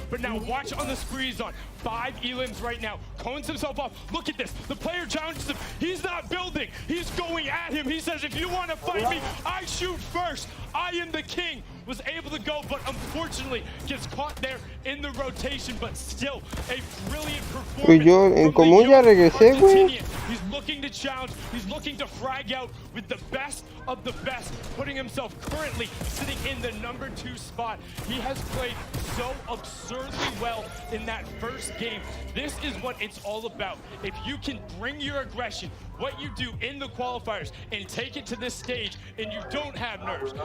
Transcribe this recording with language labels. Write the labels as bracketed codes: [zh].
[en] But now watch on the spree he's on. 5 elims right now. Cones himself off. Look at this. The player challenges him. He's not building. He's going at him. He says, if you want to fight me, I shoot first. I am the king. Was able to go, but unfortunately gets caught there in the rotation, but still a brilliant performance. [es] Pues yo en común ya regresé, güey. [en] He's looking to challenge, he's looking to frag out with the best of the best, putting himself currently sitting in the number 2 spot. He has played so absurdly well in that first game. This is what it's all about. If you can bring your aggression, what you do in the qualifiers, and take it to this stage, and you don't have nerves.